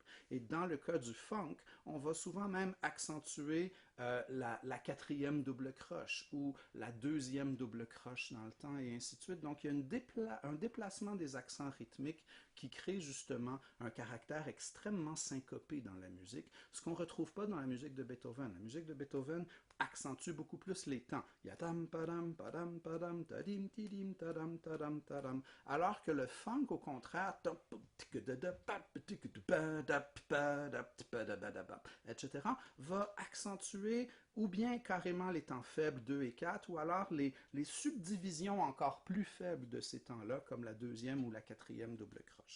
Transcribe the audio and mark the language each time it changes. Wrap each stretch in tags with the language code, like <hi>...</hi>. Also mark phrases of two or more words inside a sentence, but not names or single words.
<fr>Et dans le cas du funk, on va souvent même accentuer la quatrième double croche ou la deuxième double croche dans le temps et ainsi de suite. Donc, il y a un déplacement des accents rythmiques qui crée justement un caractère extrêmement syncopé dans la musique, ce qu'on ne retrouve pas dans la musique de Beethoven. La musique de Beethoven accentue beaucoup plus les temps. Il y a tam padam padam padam tadim tidim tadam tadam tadam, alors que le funk au contraire, etc., va accentuer ou bien carrément les temps faibles 2 et 4, ou alors les subdivisions encore plus faibles de ces temps-là, comme la deuxième ou la quatrième double croche.</fr>